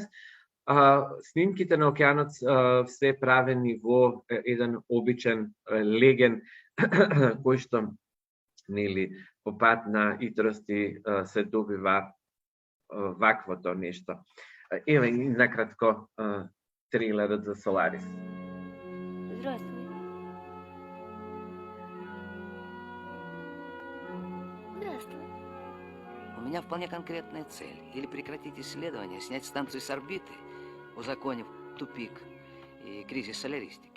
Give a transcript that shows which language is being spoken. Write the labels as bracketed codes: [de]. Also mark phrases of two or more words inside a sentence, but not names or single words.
[mk] Снимките на океанот се правени во еден обичен леген кој што, нели, по пат на итрости се добива ваквото нешто. Еве и накратко трилерот за Соларис. [ru] Здравствуй. Здравствуй. У меня вполне конкретная цель. Или прекратить исследование, снять станцию с орбиты, узаконив тупик и кризис соляристики.